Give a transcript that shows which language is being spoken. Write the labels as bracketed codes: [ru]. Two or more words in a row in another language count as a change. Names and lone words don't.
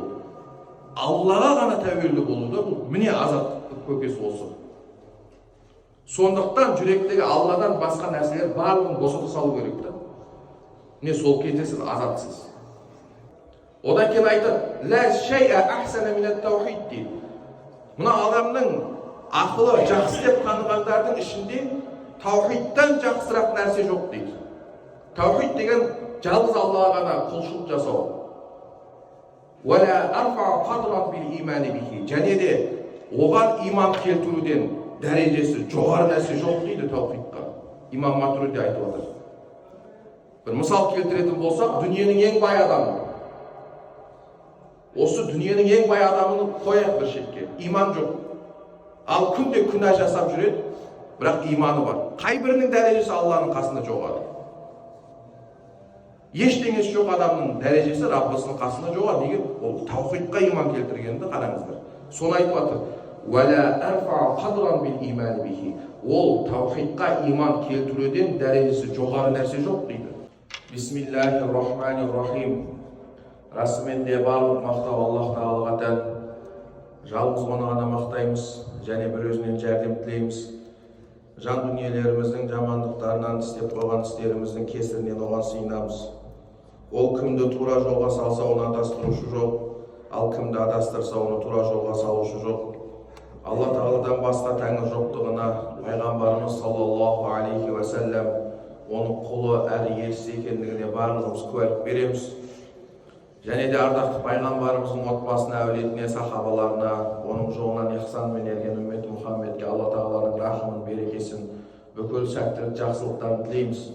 [kk] Аллаға ғана тәуелді болуы, міне азаттық көкесі осы. Сондықтан жүректегі Алладан басқа нәрселер барлығын босата салу керек та. Міне сол кезде сіз азатсыз. Одан кейін айтады, [ar] «لا شيء أحسن من التوحيد» [kk] дейді. Мына адамның ақылы жақсы деп танығандардың ішінде таухидтан жақсырақ нәрсе жоқ дейді. Таухид деген жалғыз Аллаға ғана құлшылық жасау. [ar] «ولا أرفع قدرا من الإيمان به». [kk] Және де оған иман келтіруден дәрежесі жоғары нәрсе жоқ дейді таухидқа. Имам Матуриди айтып отыр. Bir мысал келтіретін болсақ, дүниенің ең бай адамы. Осы дүниенің ең бай адамын қояйық бір шетке. Иман жоқ. Ал күнде күнә жасап жүреді, бірақ иманы бар. Қай бірінің дәрежесі Алланың қасында жоғары? Ештеңесі жоқ адамның дәрежесі Раббысының қасында жоғары. Неге? Ол таухидқа иман келтіргенді қараңыздар. Соны айтып отыр. [ar] «ولا أرفع قدرا من الإيمان به». [kk] Ол таухидқа иман келтіруден дәрежесі жоғары нәрсе жоқ дейді. [ar] بسم الله الرحمن الرحيم. [kk] Расымен де барлық мақтау Аллах Тағалаға тән. Жалғыз оны ғана мақтаймыз және бір өзінен жәрдем тілейміз. Жан дүниелеріміздің жамандықтарынан істеп қойған істеріміздің кесірінен оған сыйынамыз. Ол кімді тура жолға салса, оны адастырушы жоқ, ал кімді адастырса, оны тура жолға салушы жоқ. Алла Тағаладан басқа тәңір жоқтығына пайғамбарымыз [ar] صلى الله عليه وسلم [kk] оның құлы әрі елшісі екендігіне барлығымыз куәлік береміз. Және де ардақты пайғамбарымыздың отбасына, әулетіне, сахабаларына, оның жолынан ихсанмен ерген үмметі Мұхаммедке Алла Тағаланың рахымын, берекесін, бүкіл сәттілік, жақсылықтарын тілейміз.